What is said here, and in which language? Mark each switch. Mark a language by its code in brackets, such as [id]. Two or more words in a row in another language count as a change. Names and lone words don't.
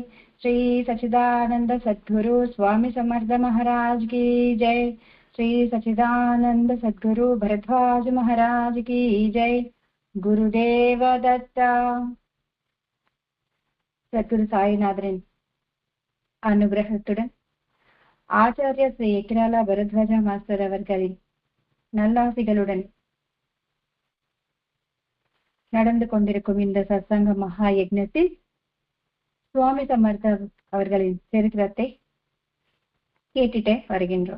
[hi] श्री सच्चिदानंद सद्गुरु स्वामी समर्थ महाराज की जय। श्री सच्चिदानंद सद्गुरु भरद्वाज महाराज की जय। गुरुदेव दत्ता। [ta] सद्गुरु साईनाथரின் அனுகிரகத்துடன் ஆச்சாரிய ஸ்ரீ ஏக்கிராலா பரத்வாஜ மாஸ்டர் அவர்களின் நல்லாசிகளுடன் நடந்து கொண்டிருக்கும் இந்த சத்சங்க மகா யஜ்ஞத்தில் சுவாமி சமர்த்த அவர்களின் சரித்திரத்தை கேட்டுட்டே வருகின்றோம்.